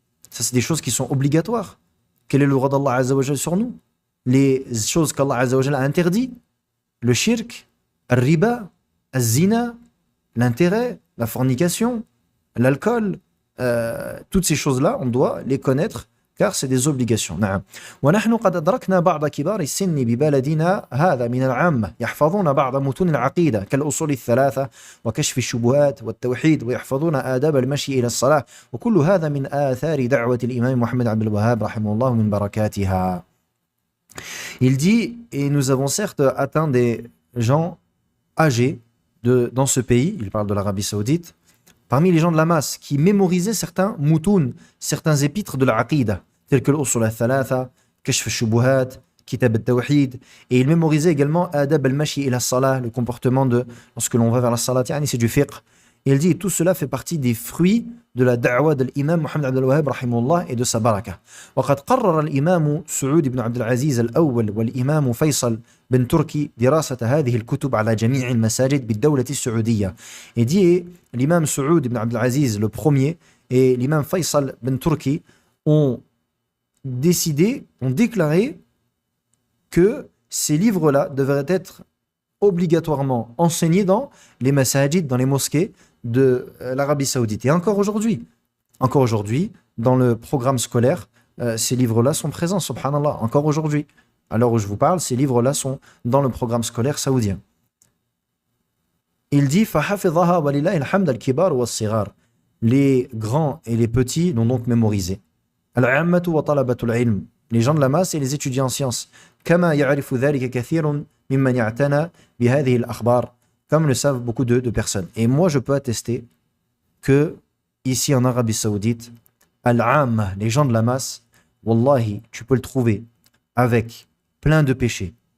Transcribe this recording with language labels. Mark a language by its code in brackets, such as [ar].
[fr] Ça, c'est des choses qui sont obligatoires. Quel est le droit d'Allah Azza wa Jal sur nous? Les choses qu'Allah Azza wa Jal a interdit, le shirk, le riba, le zina, l'intérêt, la fornication, l'alcool, toutes ces choses-là, on doit les connaître car c'est des obligations. [ar] نعم. ونحن قد أدركنا بعض كبار السن ببلدنا هذا من العامة يحفظون بعض متون العقيدة كالأصول الثلاثة وكشف الشبهات والتوحيد ويحفظون آداب المشي إلى الصلاة وكل هذا من آثار دعوة الإمام محمد عبد الوهاب رحمه الله من بركاتها. [fr] Il dit, et nous avons certes atteint des gens âgés dans ce pays, il parle de l'Arabie Saoudite, parmi les gens de la masse, qui mémorisaient certains moutoun, certains épîtres de la aqidah, tels que l'Usul al-Thalatha, Kashf al-Shubuhat, Kitab al-Tawhid, et ils mémorisaient également Adab al-Mashi ila salah, le comportement de lorsque l'on va vers la salat, c'est du fiqh. Et il dit, tout cela fait partie des fruits de la da'wa de l'imam Muhammad Abdul Wahhab rahimahullah et de sa baraka. [ar] وقد قرر الإمام سعود بن عبد العزيز الأول والإمام فيصل بن تركي دراسة هذه الكتب على جميع المساجد بالدولة السعودية. [fr] Et dit, l'imam Saoud ibn Abdul Aziz le premier et l'imam Faisal ben Turki ont déclaré que ces livres-là devraient être obligatoirement enseignés dans les masajid, dans les mosquées de l'Arabie Saoudite. Et encore aujourd'hui, dans le programme scolaire, ces livres-là sont présents, subhanallah, encore aujourd'hui. À l'heure où je vous parle, ces livres-là sont dans le programme scolaire saoudien. Il dit [ar] فَحَفِظَهَا وَلِلَّهِ الْحَمْدَ الْكِبَارُ وَالصِّغَارُ. [fr] Les grands et les petits l'ont donc mémorisé. [ar] الْعَامَّةُ وَطَلَبَةُ الْعِلْمِ. [fr] Les gens de la masse et les étudiants en sciences. [ar] كَمَا يَعْرِفُ ذَلِكَ كَثِيرٌ مِمَّنْ يَعْتَنَى بِهَذِهِ الْأَخْبَارِ. [fr] Comme le savent beaucoup de personnes. Et moi, je peux attester que ici en Arabie Saoudite, al-'amma, les gens de la masse, wallahi, tu peux le trouver avec plein de péchés,